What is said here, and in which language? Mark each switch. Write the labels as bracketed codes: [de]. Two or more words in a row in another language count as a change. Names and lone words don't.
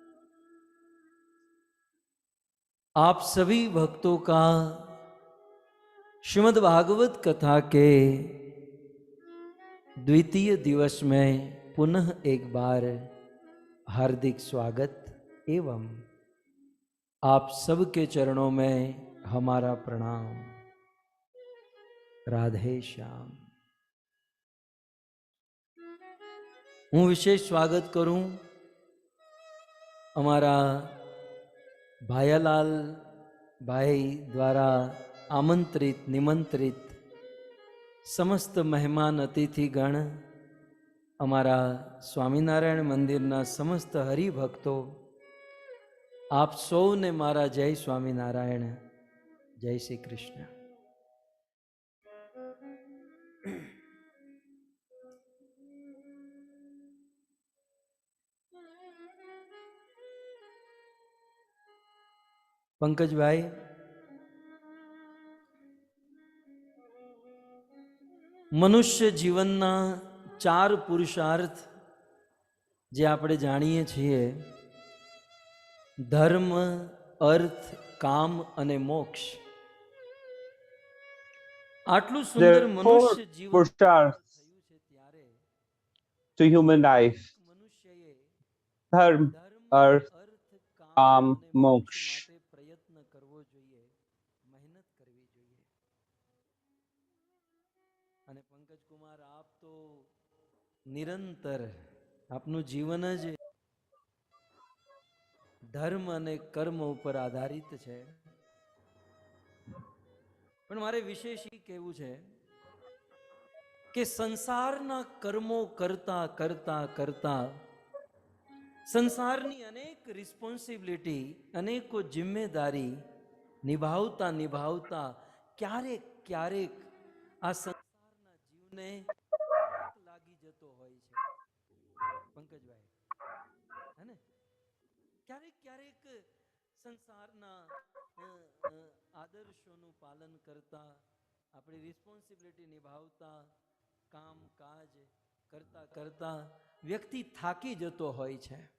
[hi] आप सभी भक्तों का श्रीमद् भागवत कथा के द्वितीय दिवस में पुनः एक बार हार्दिक स्वागत एवं आप सबके चरणों में हमारा प्रणाम। राधे श्याम। [gu] હું વિશેષ સ્વાગત કરું અમારા ભાયાલાલ ભાઈ દ્વારા આમંત્રિત નિમંત્રિત સમસ્ત મહેમાન અતિથિગણ, અમારા સ્વામિનારાયણ મંદિરના સમસ્ત હરિભક્તો, આપ સૌને મારા જય સ્વામિનારાયણ, જય શ્રી કૃષ્ણ। પંકજ ભાઈ, મનુષ્ય જીવનના 4 પુરુષાર્થ જે આપણે જાણીએ છીએ, ધર્મ, અર્થ, કામ અને મોક્ષ। આટલુ સુંદર મનુષ્ય જીવન [en] पुरुषार्थ to human life: dharma, arth, [gu] काम, मोक्ष। પંકજ કુમાર, આપ તો નિરંતર આપનુ જીવન જ ધર્મ અને કર્મ પર આધારિત है। પણ મારે વિશેષ ઈ કહેવું છે કે સંસારના કર્મો કરતા કરતા કરતા સંસારની અનેક રિસ્પોન્સિબિલિટી, અનેકો જિમ્મેદારી નિભાવતા નિભાવતા ક્યારેક ક્યારેક આ સંસારના જીવને લાગી જતો હોય છે પંકજભાઈ, હે ને? ક્યારેક ક્યારેક સંસારના આદર્શોનું પાલન કરતા, આપણી રિસ્પોન્સિબિલિટી નિભાવતા, કામ કાજ કરતા કરતા વ્યક્તિ થાકી જતો હોય છે.